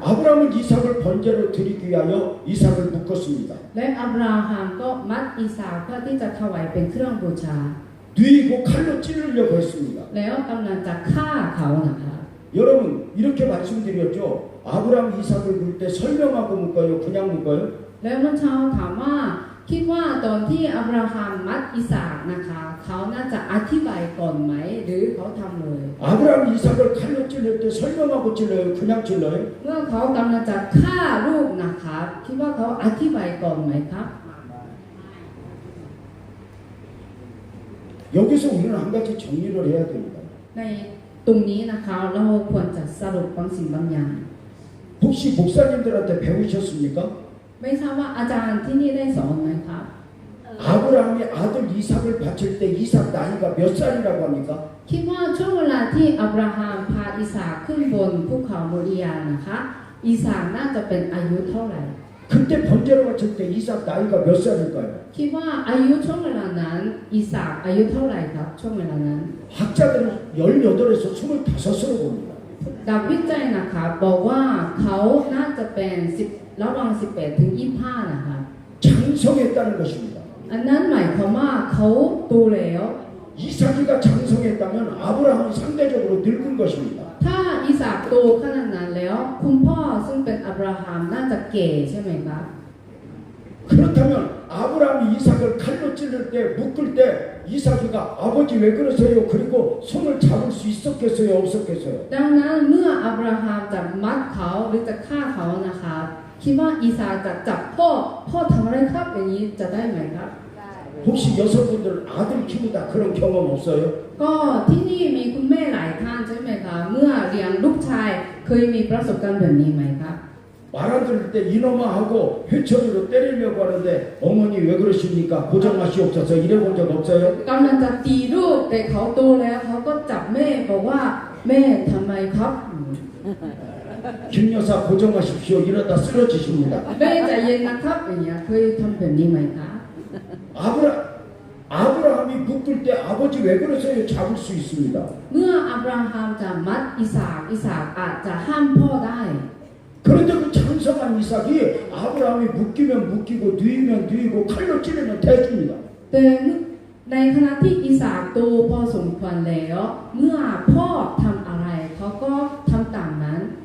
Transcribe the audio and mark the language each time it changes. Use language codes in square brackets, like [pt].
[ko] 아브라함은 이삭을 번제로 드리기 위하여 이삭을 묶었습니다. [th] และอับราฮัมก็มัดอิสากเพื่อที่จะถวายเป็นเครื่องบูชา [ko] 뉘고 칼로 찌르려고 했습니다. [th] แล้วกำลังจะฆ่าเขานะคะ [ko] 여러분 이렇게 말씀드렸죠. 아브라함 이삭을 물 때 설명하고 묶어요? 그냥 묶어요? [th] แล้วเมื่อเช้าถามว่าคิดว่าตอนที่อับราฮัมมัดอิสากนะคะเขาน่าจะอธิบายก่อนไหมหรือเขาทำเลย [ko] 아브라함 이삭을 칼로 찔릴 때 설명하고 찔러요? 그냥 찔러요? [th] เมื่อเขากำลังจะฆ่าลูกนะคะคิดว่าเขาอธิบายก่อนไหมครับ [ko] 여기서 우리는 한 가지 정리를 해야 됩니다. [th] ในตรงนี้นะคะเราควรจะสรุปบางสิ่งบางอย่าง [ko] 혹시 목사님들한테 배우셨습니까? [th] ไม่ทราบว่าอาจารย์ที่นี่ได้สอนไหมครับ [ko] 아브라함이 아들 이삭을 바칠 때 이삭 나이가 몇 살이라고 합니까? [th] คิดว่าช่วงเวลาที่อับราฮัมพาอิสากขึ้นบนภูเขาโมริยานะคะอิสากน่าจะเป็นอายุเท่าไหร่ [ko] 그때 번제로 바칠 때 이삭 나이가 몇 살일까요? [th] คิดว่าอายุช่วงเวลานั้นอิสากอายุเท่าไหร่ครับช่วงเวลานั้น [ko] 학자들은 18에서 25으로 봅니다. [th] ดับวิจัยนะคะบอกว่าเขาน่าจะเป็น10ระหว่าง18ถึง25นะคะ [ko] 장성했다는 것입니다. [th] อันนั้นหมายความว่าเขาโตแล้ว [ko] 이삭이가 장성했다면 아브라함은 상대적으로 늙은 것입니다. [th] ถ้าอิสากโตขนาดนั้นแล้วคุณพ่อซึ่งเป็นอับราฮัมน่าจะแก่ใช่ไหมครับ [ko] 그렇다면 아브라함이 이삭을 칼로 찌를 때 묶을 때 이삭이가 아버지 왜 그러세요? 그리고 손을 잡을 수 있었겠어요? 없었겠어요? [th] ดังนั้นเมื่ออับราฮัมจะมัดเขาหรือจะฆ่าเขานะคะคิดว่าอิสากจะจับพ่อทำอะไรครับอย่างนี้จะได้ไหมครับ [ko] 혹시 여성분들 아들 키우다 그런 경험 없어요? [th] ก็ที่นี่มีคุณแม่หลายท่านใช่ไหมคะเมื่อเลี้ยงลูกชายเคยมีประสบการณ์แบบนี้ไหมครับ [ko] 말 안 들을 때 이놈아 하고 회초리로 때리려고 하는데 어머니 왜 그러십니까? 고정하시옵소서 이래 본 적 없어요? [th] กำลังจะตีลูกแต่เขาโตแล้วเขาก็จับแม่บอกว่าแม่ทำไมครับ [ko] 김 여사 고정하십시오 이러다 쓰러지십니다. [th] แม่ใจเย็นนะครับอย่างเงี้ยเคยทำแบบนี้ไหมคะ [ko] 아브라함이 묶을 때 아버지 왜 그러세요? 잡을 수 있습니다. [th] เมื่ออับราฮัมจะมัดอิสากอาจจะห้ามพ่อได้ [ko] 그런데 그 장성한 이삭이 아브라함이 묶이면 묶이고 누이면 누이고 칼로 찌르면 대줍니다. [th] แต่ในขณะที่อิสากโตพอสมควรแล้วเมื่อพ่อทำอะไรเขาก็ทำตามนั้น